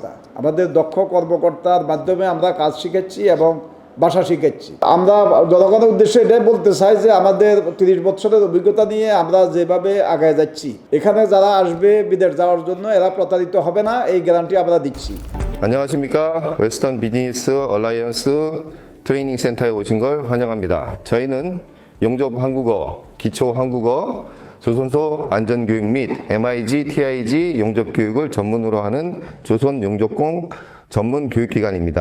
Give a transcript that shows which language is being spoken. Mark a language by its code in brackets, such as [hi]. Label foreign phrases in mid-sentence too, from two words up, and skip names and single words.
[bn] আমাদের দক্ষ কর্মকর্তার মাধ্যমে আমরা কাজ শিখেছি এবং ভাষা শিখেছি। আমরা জনগণের উদ্দেশ্যে এটাই বলতে চাই যে আমাদের 30 বছরের অভিজ্ঞতা নিয়ে আমরা যেভাবে আগায় যাচ্ছি, এখানে যারা আসবে বিদেশ যাওয়ার জন্য এরা প্রতারিত হবে না, এই গ্যারান্টি আমরা দিচ্ছি। [ko] 안녕하십니까. 웨스턴 비즈니스 얼라이언스 트레이닝 센터에 오신 걸 환영합니다. 저희는 용접 한국어, 기초 한국어, 조선소 안전교육 및 MIG, TIG 용접 교육을 전문으로 하는 조선 용접공 전문 교육기관입니다.